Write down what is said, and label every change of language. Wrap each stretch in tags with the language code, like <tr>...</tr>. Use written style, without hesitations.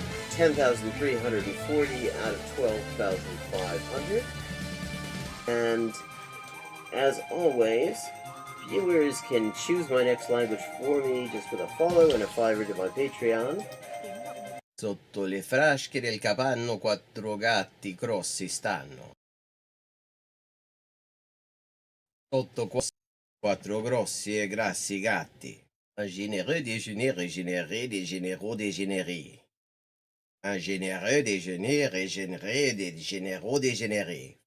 <en>10,340 out of 12,500. And as always, viewers can choose my next language for me just with a follow and a $5 to my Patreon.</en> <it>Sotto le frasche del capanno 4 gatti grossi stanno. Sotto 4 grossi e grassi gatti.</it> <fr>Un généreux déjeuner régénéré des généraux dégénérés. Un généreux déjeuner régénéré des généraux dégénérés.</fr>